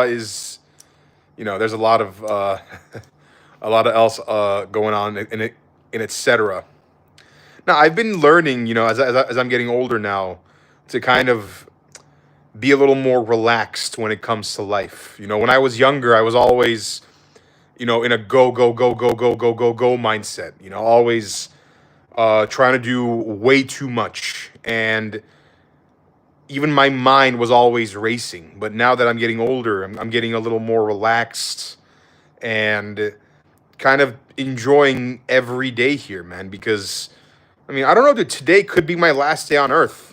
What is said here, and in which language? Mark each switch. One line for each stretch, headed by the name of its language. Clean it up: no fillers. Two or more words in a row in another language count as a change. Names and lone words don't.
English: is, there's a lot of a lot of else going on in etc. Now, I've been learning, as I'm getting older now, to kind of be a little more relaxed when it comes to life. When I was younger, I was always, in a go, go, go, go, go, go, go, go mindset. Always trying to do way too much. And even my mind was always racing. But now that I'm getting older, I'm getting a little more relaxed and kind of enjoying every day here, man, because I mean, I don't know that today could be my last day on Earth.